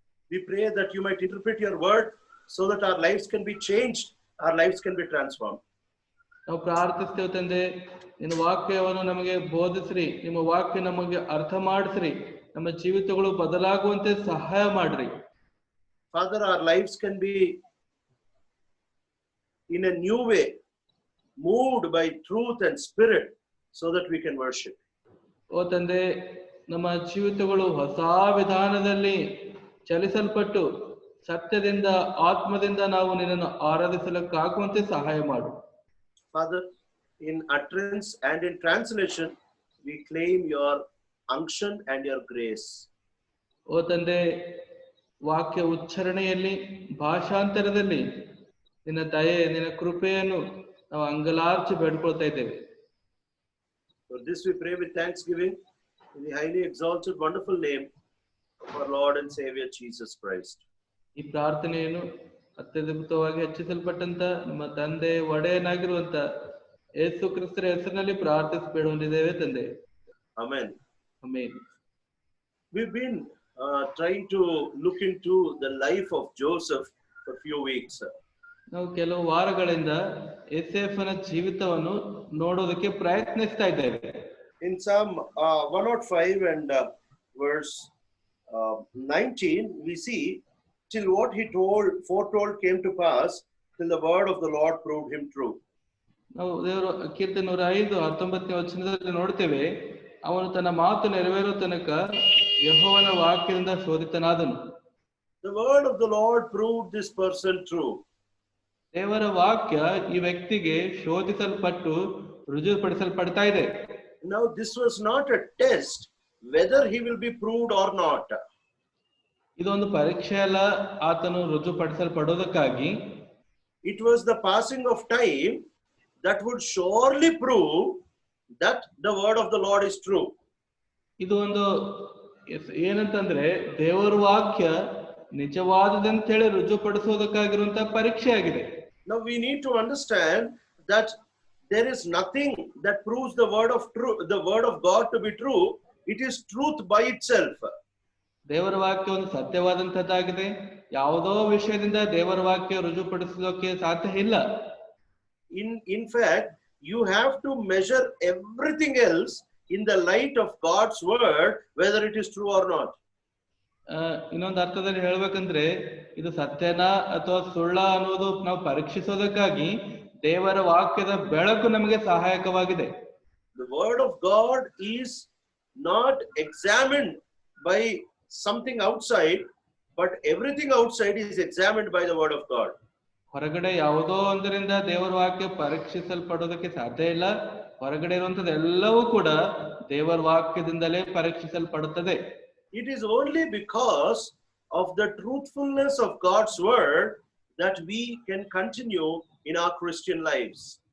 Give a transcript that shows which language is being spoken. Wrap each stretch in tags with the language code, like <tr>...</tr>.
<en>We pray that you might interpret your word so that our lives can be changed, our lives can be transformed.</en> <kn>ನಾವು ಪ್ರಾರ್ಥಿಸ್ತೇವೆ ತಂದೆ, ನಿನ್ನ ವಾಕ್ಯವನ್ನು ನಮಗೆ ಬೋಧಿಸ್ರಿ, ನಿಮ್ಮ ವಾಕ್ಯ ನಮಗೆ ಅರ್ಥ ಮಾಡಿಸ್ರಿ, ನಮ್ಮ ಜೀವಿತಗಳು ಬದಲಾಗುವಂತೆ ಸಹಾಯ ಮಾಡ್ರಿ.</kn> <en>Father, our lives can be in a new way moved by truth and spirit so that we can worship.</en> <kn>ಓ ತಂದೆ, ನಮ್ಮ ಜೀವಿತಗಳು ಹೊಸ ವಿಧಾನದಲ್ಲಿ ಚಲಿಸಲ್ಪಟ್ಟು ಸತ್ಯದಿಂದ ಆತ್ಮದಿಂದ ನಾವು ನಿನ್ನನ್ನು ಆರಾಧಿಸಲಿಕ್ಕಾಗುವಂತೆ ಸಹಾಯ ಮಾಡು.</kn> <en>Father, in utterance and in translation, we claim your unction and your grace.</en> <kn>ಓ ತಂದೆ, ವಾಕ್ಯ ಉಚ್ಚಾರಣೆಯಲ್ಲಿ ಭಾಷಾಂತರದಲ್ಲಿ ನಿನ್ನ ದಯೆ ನಿನ್ನ ಕೃಪೆಯನ್ನು ನಾವು ಅಂಗಲಾರ್ಚಿ ಬೇಡ್ಕೊಳ್ತಾ ಇದ್ದೇವೆ.</kn> <en>For this we pray with thanksgiving in the highly exalted wonderful name of our Lord and Savior Jesus Christ.</en> <kn>ಈ ಪ್ರಾರ್ಥನೆಯನ್ನು ಅತ್ಯದ್ಭುತವಾಗಿ ಹೆಚ್ಚಿಸಲ್ಪಟ್ಟಂತ ನಮ್ಮ ತಂದೆ ಒಡೆಯನಾಗಿರುವಂತ ಯೇಸು ಕ್ರಿಸ್ತರ ಹೆಸರಿನಲ್ಲಿ ಪ್ರಾರ್ಥಿಸಬೇಡಿದ್ದೇವೆ ತಂದೆ.</kn> <en>Amen.</en> <kn>Amen.</kn> <en>We've been trying to look into the life of Joseph for a few weeks.</en> <kn>ನಾವು ಕೆಲವು ವಾರಗಳಿಂದ ಯೋಸೇಫನ ಜೀವಿತವನ್ನು ನೋಡೋದಕ್ಕೆ ಪ್ರಯತ್ನಿಸ್ತಾ ಇದ್ದೇವೆ.</kn> <en>In Psalm 105 and verse 19, we see, till what he foretold came to pass, till the word of the Lord proved him true.</en> <kn>ನಾವು ದೇವರು ಕೀರ್ತನೆ 105 19ನೇ ವಚನದಲ್ಲಿ ನೋಡ್ತೇವೆ, ಅವನು ತನ್ನ ಮಾತು ನೆರವೇರೋ ತನಕ ಯೆಹೋವನ ವಾಕ್ಯದಿಂದ ಶೋಧಿತನಾದನು.</kn> <en>The word of the Lord proved this person true.</en> <kn>ದೇವರ ವಾಕ್ಯ ಈ ವ್ಯಕ್ತಿಗೆ ಶೋಧಿಸಲ್ಪಟ್ಟು ರುಜುಪಡಿಸಲ್ಪಡ್ತಾ ಇದೆ.</kn> <en>Now this was not a test whether he will be proved or not.</en> <kn>ಇದೊಂದು ಪರೀಕ್ಷೆ ಅಲ್ಲ, ಆತನು ರುಜುಪಡಿಸಲ್ಪಡೋದಕ್ಕಾಗಿ.</kn> <en>It was the passing of time that would surely prove that the word of the Lord is true.</en> <kn>ಇದು ಒಂದು ಏನಂತಂದ್ರೆ ದೇವರ ವಾಕ್ಯ ನಿಜವಾದದಂತೇಳಿ ರುಜುಪಡಿಸೋದಕ್ಕಾಗಿರುವಂತಹ ಪರೀಕ್ಷೆ ಆಗಿದೆ.</kn> <en>Now we need to understand that there is nothing that proves the word of God to be true. It is truth by itself.</en> <kn>ದೇವರ ವಾಕ್ಯ ಒಂದು ಸತ್ಯವಾದಂತದ್ದಾಗಿದೆ. ಯಾವುದೋ ವಿಷಯದಿಂದ ದೇವರ ವಾಕ್ಯ ರುಜುಪಡಿಸೋಕೆ ಸಾಧ್ಯ ಇಲ್ಲ.</kn> <en>In fact, you have to measure everything else in the light of God's word, whether it is true or not.</en> <kn>ಇನ್ನೊಂದು ಅರ್ಥದಲ್ಲಿ ಹೇಳ್ಬೇಕಂದ್ರೆ, ಇದು ಸತ್ಯನಾ ಅಥವಾ ಸುಳ್ಳ ಅನ್ನೋದು ನಾವು ಪರೀಕ್ಷಿಸೋದಕ್ಕಾಗಿ ದೇವರ ವಾಕ್ಯದ ಬೆಳಕು ನಮಗೆ ಸಹಾಯಕವಾಗಿದೆ.</kn> <en>The word of God is not examined by something outside, but everything outside is examined by the word of God.</en> <kn>ಹೊರಗಡೆ ಯಾವುದೋ ಒಂದರಿಂದ ದೇವರ ವಾಕ್ಯ ಪರೀಕ್ಷಿಸಲ್ಪಡೋದಕ್ಕೆ ಸಾಧ್ಯ ಇಲ್ಲ. ಹೊರಗಡೆ ಇರುವಂತದ್ದು ಎಲ್ಲವೂ ಕೂಡ ದೇವರ ವಾಕ್ಯದಿಂದಲೇ ಪರೀಕ್ಷಿಸಲ್ಪಡುತ್ತದೆ.</kn> <en>It is only because of the truthfulness of God's word that we can continue in our Christian lives.</en>